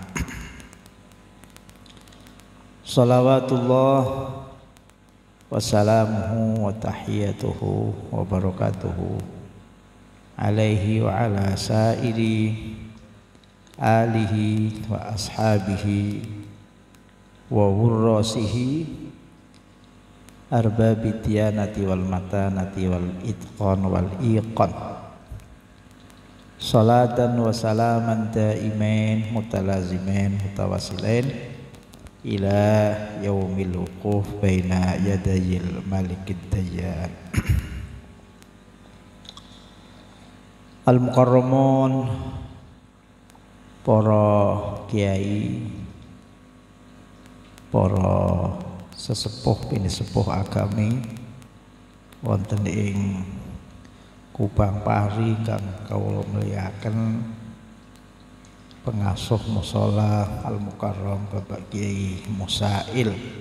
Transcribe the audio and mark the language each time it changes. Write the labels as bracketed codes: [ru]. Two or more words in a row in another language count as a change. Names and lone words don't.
[ar] صلوات الله وسلامه وتحياته وبركاته عليه وعلى سائر آله وأصحابه وورّاثه أرباب الديانة والمتانة والإتقان والإيقان. صلاةً وسلامًا دائمين متلازمين متواصلين إلى يوم الوقوف بين يدي الملك الديان. [jv] Al-mukarramun, para kiai, para sesepuh pinisepuh agami wonten ing Kupang Pari kang kawula muliaken pengasuh mushola Al-Mukarram Bapak Kiai Musail,